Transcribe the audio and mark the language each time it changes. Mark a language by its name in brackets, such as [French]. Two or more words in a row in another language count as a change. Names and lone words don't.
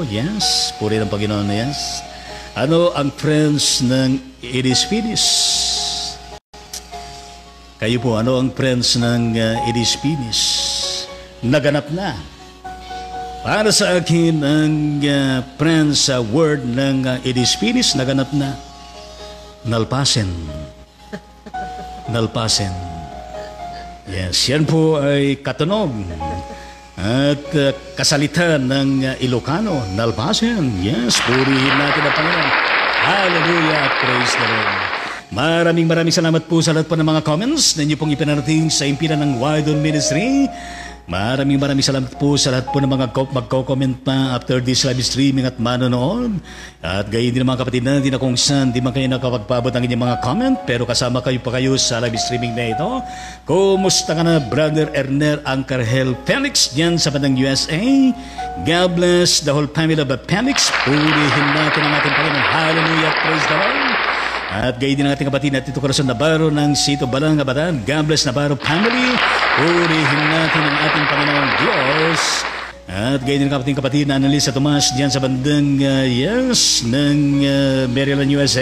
[Filipino] Yes. Puri ng Panginoon. Yes. Ano ang friends ng It Is Finished? Kayo po, ano ang friends ng It Is Finished? Naganap na. Para sa akin, ang [English] friends word [Filipino] ng It Is Finished, naganap na. Nalpasen. Nalpasen. Yes, yan po ay katunog at kasalitan ng Ilocano, Nalpasen. Yes, purihin natin ang Panginoon. Hallelujah at [English] praise the Lord. [Filipino] Maraming salamat po sa lahat po ng mga comments na inyo pong ipinarating sa impinan ng Wild On Ministry. Maraming salamat po sa lahat po ng mga magko-comment pa [English] after this live streaming [Filipino] at manonood. At gayon din mga kapatid natin na kung saan di man kayo nakapagpabot ng inyong mga comment, pero kasama kayo pa kayo sa [English] live streaming [Filipino] na ito. Kumusta ka na, Brother Erner Ancarhel Felix dyan sa bandang USA? [English] God bless the whole family of Felix. [Filipino] Purihin natin ang ating Panginoon. [English] Hallelujah, praise the Lord. [Filipino] At gayon din ang ating kapatid na Tito Corazon Navarro ng Sito Balang Abatan. [English] God bless Navarro family. [Filipino] Purihin natin ang ating Panginoong Diyos. At gayon din ang ating kapatid na Annalisa Tomas diyan sa bandang ng Maryland, USA.